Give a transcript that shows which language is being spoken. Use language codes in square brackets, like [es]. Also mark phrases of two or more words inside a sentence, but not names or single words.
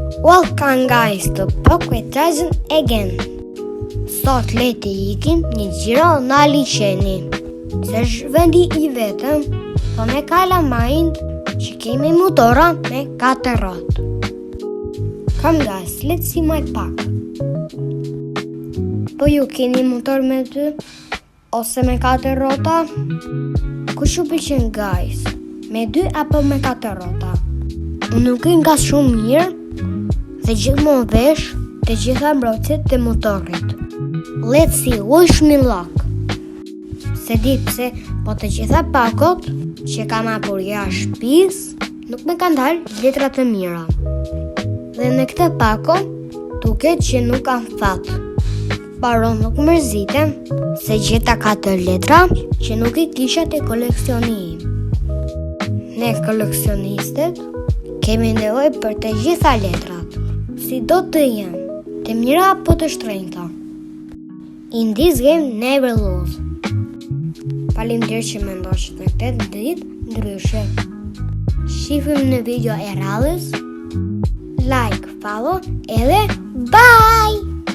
[en] Welcome guys to Pocket Treasure again. [sq] Sot le të ikim një xhiro në liçeni. Se është vendi I vetëm, po me kalamajnë që kemi motora me 4 rrotë. [en] Come guys, let's see my pack. [sq] Po ju keni motor me 2 ose me 4 rrota? Kush ju pëlqen guys? Me 2 apo me 4 rrota? Unë nuk e nga shumë mirë dhe gjithmonë vesh të gjitha mbrojtësit të motorit. [en] Let's see, wish me luck. [sq] Se di pse, po të gjitha pakot që kam hapur jashtë shtëpisë nuk më kanë dalë letra të mira. Dhe në këtë pako duket që nuk kam fat. Paro nuk mërzitem se gjeta 4 letra që nuk I kisha te koleksioni im. Ne koleksionistet kemi nevojë për të gjitha letrat, si do të jenë, të mira apo të shtrenjta. [en] In this game never lose. [sq] Faleminderit që më ndoqët në këtë ditë ndryshe. Shifim në video e radhës. [en] Like, follow edhe bye!